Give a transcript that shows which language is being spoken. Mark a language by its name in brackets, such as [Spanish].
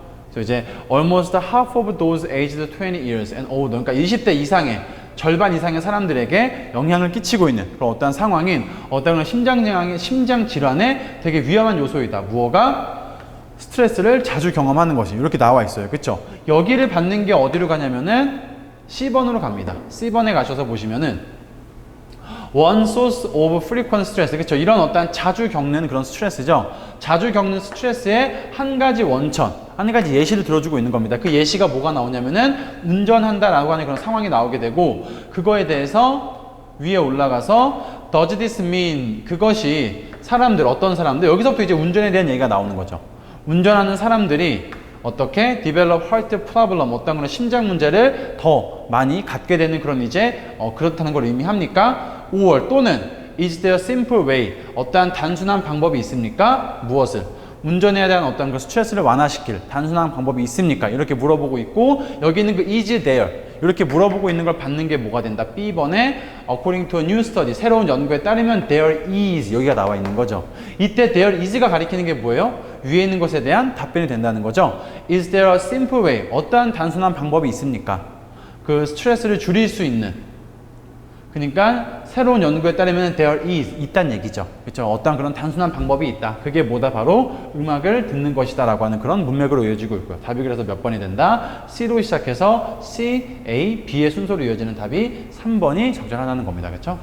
[Korean] 그래서 이제 [English] almost half of those aged 20 years and older, [Korean] 그러니까 20대 이상의 절반 이상의 사람들에게 영향을 끼치고 있는 그런 어떤 상황인 어떤 심장 질환의 되게 위험한 요소이다. 무엇가? 스트레스를 자주 경험하는 것이 이렇게 나와 있어요. 그렇죠? 여기를 받는 게 어디로 가냐면은 C번으로 갑니다. C번에 가셔서 보시면은 [English] one source of frequent stress, [Korean] 그렇죠? 이런 어떤 자주 겪는 그런 스트레스죠. 자주 겪는 스트레스의 한 가지 원천, 한 가지 예시를 들어주고 있는 겁니다. 그 예시가 뭐가 나오냐면은 운전한다라고 하는 그런 상황이 나오게 되고, 그거에 대해서 위에 올라가서 [English] does this mean, [Korean] 그것이 사람들, 어떤 사람들, 여기서부터 이제 운전에 대한 얘기가 나오는 거죠. 운전하는 사람들이 어떻게 [English] develop heart problem, [Korean] 어떤 그런 심장 문제를 더 많이 갖게 되는 그런 이제 그렇다는 걸 의미합니까? [English] or [Korean] 또는 [English] is there a simple way, [Korean] 어떠한 단순한 방법이 있습니까? 무엇을? 운전에 대한 어떤 그 스트레스를 완화시킬 단순한 방법이 있습니까? 이렇게 물어보고 있고, 여기 있는 그 is there 이렇게 물어보고 있는 걸 받는 게 뭐가 된다? B번에 [English] according to a new study, [Korean] 새로운 연구에 따르면 [English] there is, [Korean] 여기가 나와 있는 거죠. 이때 there is가 가리키는 게 뭐예요? 위에 있는 것에 대한 답변이 된다는 거죠. [English] Is there a simple way, [Korean] 어떠한 단순한 방법이 있습니까? 그 스트레스를 줄일 수 있는. 그러니까 새로운 연구에 따르면 [English] there is, [Korean] 있다는 얘기죠. 그렇죠? 어떤 그런 단순한 방법이 있다. 그게 뭐다? 바로 음악을 듣는 것이다 라고 하는 그런 문맥으로 이어지고 있고요. 답이 그래서 몇 번이 된다? C로 시작해서 C, A, B의 순서로 이어지는 답이 3번이 적절하다는 겁니다. 그렇죠?